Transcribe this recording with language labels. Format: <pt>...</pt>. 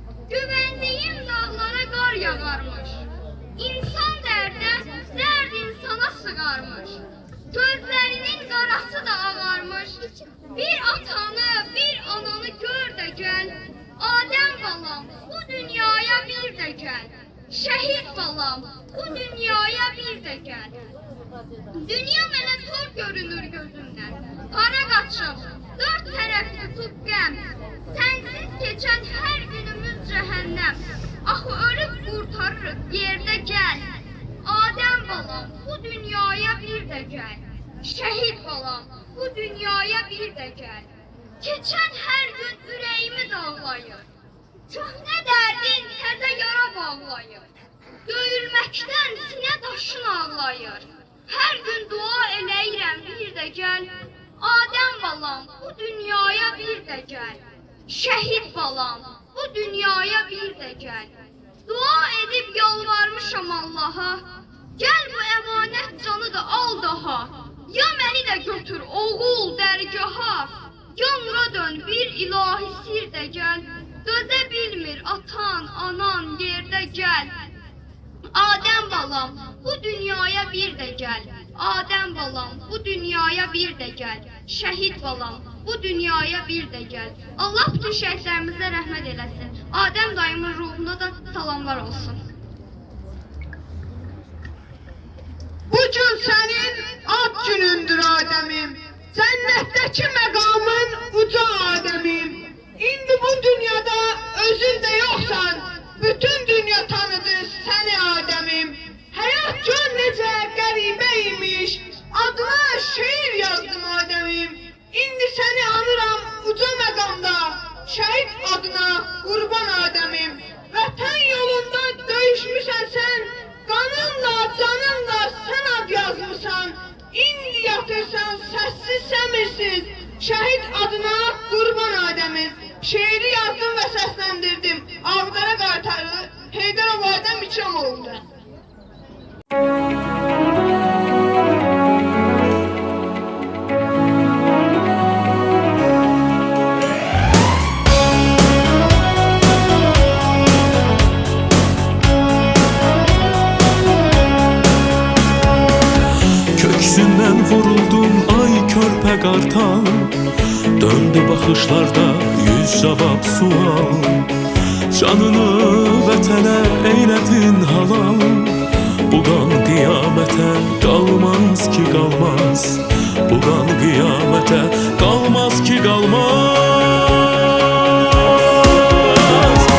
<tr>Güvendiğim dağlara kar yağarmış. İnsan derde, derd insana sığarmış. Gözlerinin karası da ağarmış. Bir atanı, bir ananı gör de gel. Adem balam bu dünyaya bir de gel. Şehit balam bu dünyaya bir de gel.</tr> <az>Dünya mənə zor görünür gözümdən. Qara qaçım, dört tərəfli tutqəm.</az> <tr>Sensiz geçen her günümüz cehennem.</tr> <az>Axı ölüb qurtarırıq yerdə gəl.</az> <tr>Adem balam bu dünyaya bir de gel. Şehit balam bu dünyaya bir de gel. Geçen her gün</tr> <az>ürəyimi dağlayır. Köhnə dərdin təzə yara bağlayır. Döyülməkdən sinə daşın ağlayır.</az> <tr>Her gün dua eləyirəm bir de gel. Adem balam bu dünyaya bir de gel. Şehit balam bu dünyaya bir de gel. Dua edip yalvarmışam Allah'a. Gel bu emanet canı da al daha.</tr> <az>Ya məni də götür oğul dərgaha.</az> <tr>Ya nura dön bir ilahi sir de gel.</tr> <az>Dözə bilmir atan anan yerdə gel.</az> <tr>Adem balam bu dünyaya bir de gel. Adem balam bu dünyaya bir de gel. Şehit balam bu dünyaya bir de gel.</tr> <az>Allah bütün şehitlerimizə rəhmət eləsin. Adem dayımın ruhuna da salamlar olsun.</az> <tr>Bugün senin ad günündür Adem'im. Cennetteki mekamın uca Adem'im. İndi bu dünyada özün de yoksan, bütün dünya tanıdı seni Adem'im.</tr> <az>Hayat gör necə qəribəymiş, adına şiir yazdım Adem'im. İndi seni anıram uca məqamda, şəhid adına qurban Adem'im. Vətən yolunda döyüşmüsən sən, qanınla, canınla sən ad yazmışsan. İndi yatırsan səssiz səmirsiz, şəhid adına qurban Adem'im. Şeiri yazdım və səsləndirdim. Ağdara Qartarlı, Heydərov Adem İkramoğlu'nda.</az> <tr>Köksünden vuruldum ay körpe qartal.</tr> <az>Döndü baxışlarda yüz cavab sual. Canını vətənə eylədin halal. Bu qan qiyamətə qalmaz ki qalmaz. Bu qan qiyamətə qalmaz ki qalmaz.</az>